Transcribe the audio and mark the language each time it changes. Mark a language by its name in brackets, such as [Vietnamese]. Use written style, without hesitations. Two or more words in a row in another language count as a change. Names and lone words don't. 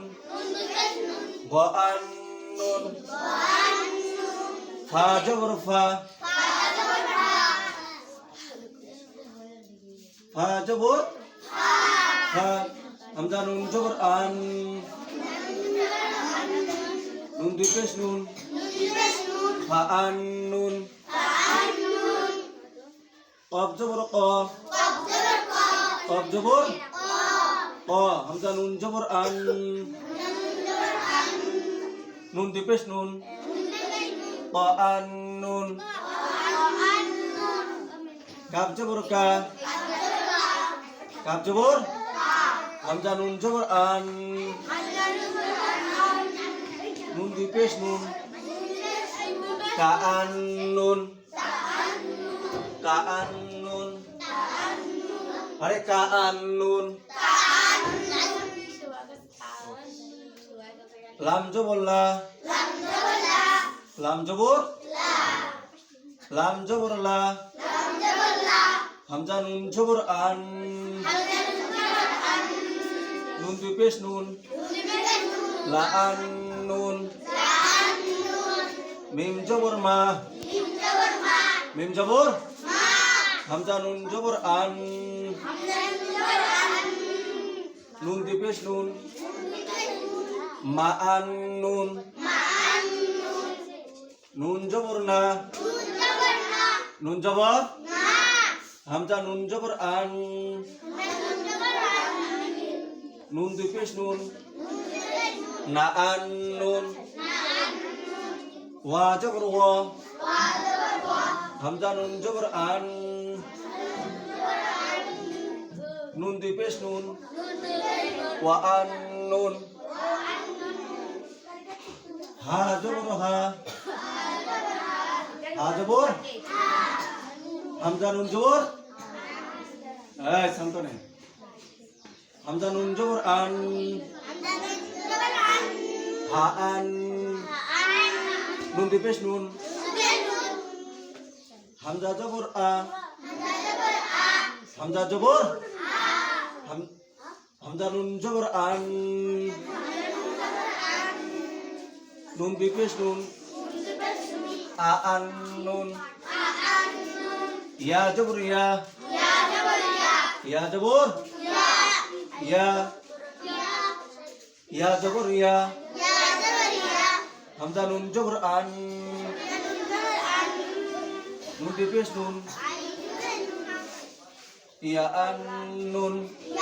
[Indonesian] Wa an nun. Fa jabur fa. Fa jabur fa. Hamzah nun jabur an. Nun tipis nun. Fa an nun. Qaf jabur qa. Qaf jabur qa. Hamzah nun jabur an. Nun tipis nun. Qa an nun. Kaf jabur ka. Kaf jabur Hamzah nun jabur an. Nun tipis nun. Ka an nun. Ka an nun. Hari ka an nun. Lam jabur la. Lam jabur lam jabur la. Hamzah nun jabur an. Nun tipis nun. La an nun. Mim jabur ma. Mim jabur Hamzah nun jabur an. Nun tipis nun. Ma an nun. Nun jabur na. Nun jabur Hamzah nun jabur an. Nun tipis nun. Na an nun. Wa jabur wa. Hamzah nun jabur an. Nun tipis nun. Wa an nun. Ha jabur ha. Ha jabur Hamzah nun jabur. Santo nih. Hamzah nun jabur an. Ha an. Nun tipis nun. Hamzah jabur a. Hamzah jabur Hamzah nun jabur an. Nun tipis nun. A an nun. Ya jabur ya. Ya jabur ya. Ya jabur ya. Hamzah nun jabur an. Nun tipis nun. Ya an nun.